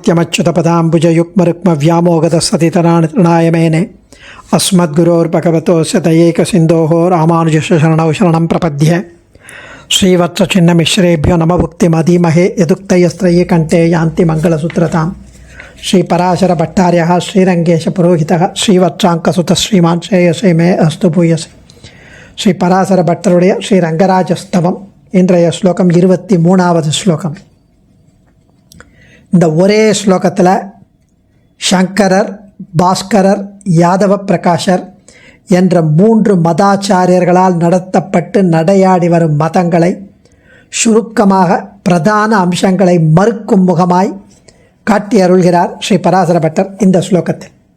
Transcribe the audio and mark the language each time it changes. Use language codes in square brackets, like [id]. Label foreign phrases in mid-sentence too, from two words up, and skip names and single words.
[sa] नित्यमच्युतपदाम्बुजयुग्मरुक्मव्यामोगतसतितराणि मेने अस्मद्गुरोर्भगवतोऽस्य दयैकसिन्धोः रामानुजस्य शरणौ शरणं प्रपद्ये श्रीवत्सचिन्नमिश्रेभ्यो नमः भुक्तिमधीमहे यदुक्तयस्त्रयी कण्ठे यान्ति मङ्गलसूत्रतां श्रीपराशरभट्टार्यः श्रीरङ्गेशपुरोहितः श्रीवत्साङ्कसुतः श्रीमान् श्रेयसे मे अस्तु भूयसे. [ta] ஸ்ரீபராசரபட்டருடைய ஸ்ரீரங்கராஜஸ்தவம் இன்றைய ஸ்லோகம் 23வது ஸ்லோகம். இந்த ஒரே ஸ்லோகத்தில் சங்கரர், பாஸ்கரர், யாதவ பிரகாஷர் என்ற 3 மதாச்சாரியர்களால் நடத்தப்பட்டு நடையாடி வரும் மதங்களை சுருக்கமாக பிரதான அம்சங்களை மறுக்கும் முகமாய் காட்டி அருள்கிறார் ஸ்ரீ பராசரபட்டர் இந்த ஸ்லோகத்தில்.